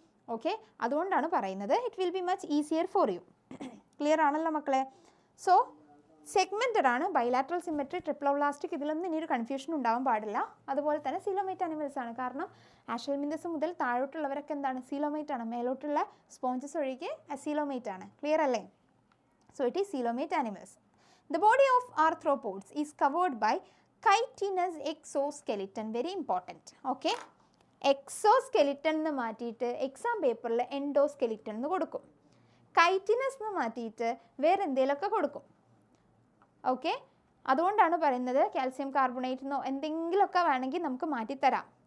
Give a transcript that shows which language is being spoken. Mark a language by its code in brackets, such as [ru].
[ml] Okay, അതുകൊണ്ടാണ് പറയുന്നത് [en] It will be much easier for you. [ml] Clear ആണല്ലോ മക്കളെ? സോ സെഗ്മെൻറ്റഡ് ആണ്, ബൈലാറ്ററൽ സിമെട്രി, ട്രിപ്ലോബ്ലാസ്റ്റിക്, ഇതിലൊന്നും ഇനിയൊരു കൺഫ്യൂഷൻ ഉണ്ടാവാൻ പാടില്ല. അതുപോലെ തന്നെ സീലോമേറ്റ് അനിമൽസ് ആണ്. കാരണം ആഷൽമിന്തസ് മുതൽ താഴോട്ടുള്ളവരൊക്കെ എന്താണ്? സീലോമേറ്റ് ആണ്. മേലോട്ടുള്ള സ്പോഞ്ചസ് ഒഴികെ അസീലോമേറ്റ് ആണ്. ക്ലിയർ അല്ലേ? [en] So it is coelomate animals. The body of arthropods is covered by chitinous exoskeleton. Very important. Okay. [ml] Exoskeleton എന്ന് മാറ്റിയിട്ട് എക്സാം പേപ്പറിൽ എൻഡോസ്കെലിറ്റൺ എന്ന് കൊടുക്കും. കൈറ്റിനസ് എന്ന് മാറ്റിയിട്ട് വേറെ എന്തെങ്കിലുമൊക്കെ കൊടുക്കും. ഓക്കെ, അതുകൊണ്ടാണ് പറയുന്നത് കാൽസ്യം കാർബണേറ്റിനോ എന്തെങ്കിലുമൊക്കെ വേണമെങ്കിൽ നമുക്ക് മാറ്റിത്തരാം.